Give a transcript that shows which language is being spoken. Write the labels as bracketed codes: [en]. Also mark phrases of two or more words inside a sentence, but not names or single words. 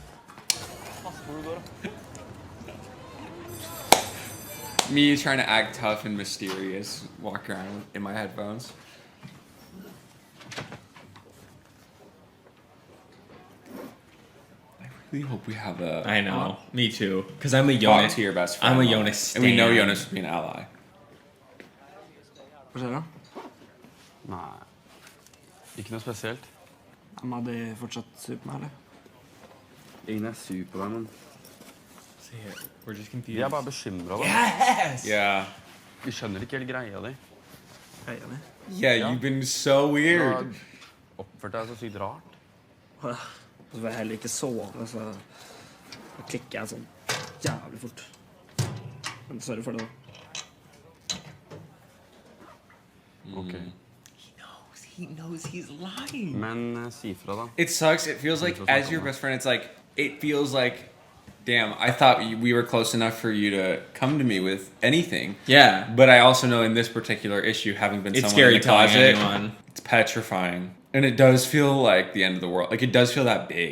[en] Me trying to act tough and mysterious, walk around in my headphones. I really hope we have a... I know. Me too. Because I'm a Yonas. Talk to your best friend. I'm a Yonas stan. And we know Yonas would be an ally. [no] Hva skjer da? Nei, ikke noe spesielt. De hadde fortsatt sur på meg, eller? Ingen er sur på deg, men [en] See it. We're just confused. [no] vi er bare bekymret da. [en] Yes! Yeah. [no] Vi skjønner ikke helt greia di. Greia mi. [en] Yeah, you've been so [no] Du [en] weird. [no] har oppført deg så sykt rart. Og så var jeg heller ikke sove, så da klikker jeg sånn jævlig fort. Men sorry for det da. Ok. [en] He knows he's lying. [no] Men si fra da. [en] It sucks. It feels like, as your best friend, it feels like, damn, I thought we were close enough for you to come to me with anything. Yeah. But I also know in this particular issue, having been It's someone scary in the telling closet, anyone. it's petrifying. And it does feel like the end of the world. Like, it does feel that big.